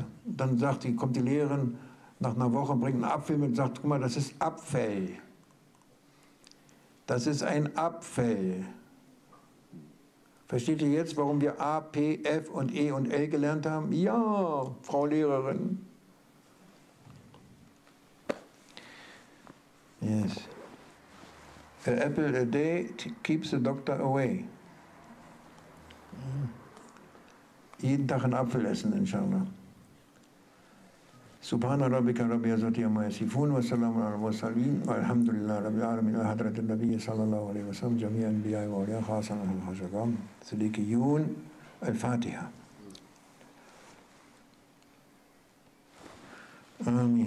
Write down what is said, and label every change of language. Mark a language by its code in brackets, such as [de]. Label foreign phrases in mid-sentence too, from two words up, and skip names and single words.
[de] Dann kommt die Lehrerin nach einer Woche, bringt einen Apfel mit und sagt, guck mal, das ist Abfell. Das ist ein Abfell. Versteht ihr jetzt, warum wir A, P, F und E und L gelernt haben? Ja, Frau Lehrerin. [en] Yes. An apple a day keeps the doctor away. [de] Jeden Tag einen Apfel essen, inshallah. [ar] سبحان ربك رب العزة عما يصفون وسلام على المرسلين والحمد لله رب العالمين وحضرة النبي صلى الله عليه وسلم جميعا أنبياء وأولياء خاصة الخواجكان صديقيون الفاتحة. Amin.